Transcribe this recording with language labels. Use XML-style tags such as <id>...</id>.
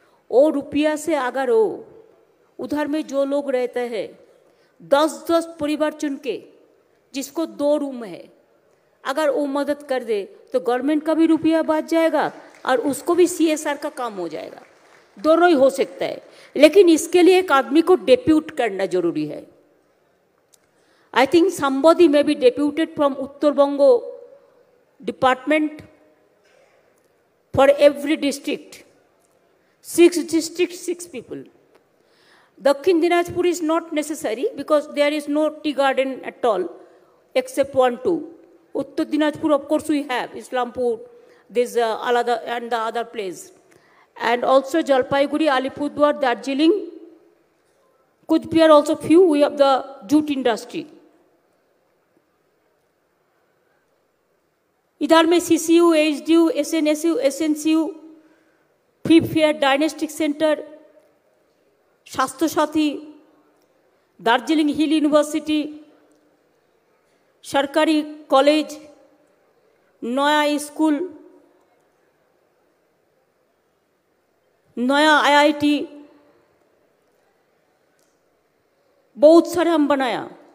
<hi>वो रुपया से अगर हो उधर में जो लोग रहते हैं 10-10 परिवार चुन के, जिसको 2 रूम है, अगर वो मदद कर दे तो गवर्नमेंट का भी रुपया बच जाएगा और उसको भी CSR का काम हो जाएगा। दोनों ही हो सकता है, लेकिन इसके लिए एक आदमी को डेप्यूट करना जरूरी है।</hi> <en>I think somebody may be deputed from Uttar Bongo department for every district. 6 districts, 6 people. Dakhin Dinajpur is not necessary because there is no tea garden at all except 1-2. Uttar Dinajpur, of course, we have Islampur, this Alada and the other place. And also Jalpaiguri, Alipurduar, Darjeeling, Kuch Bihar also few, we have the jute industry.</en> <hi>इधर में CCU, HDU, SNSU, SNCU, free fair, diagnostic centre, स्वास्थ्य साथी, दार्जिलिंग हिल university, सरकारी college, नया school, नया IIT, बहुत सारे हम बनाया।</hi>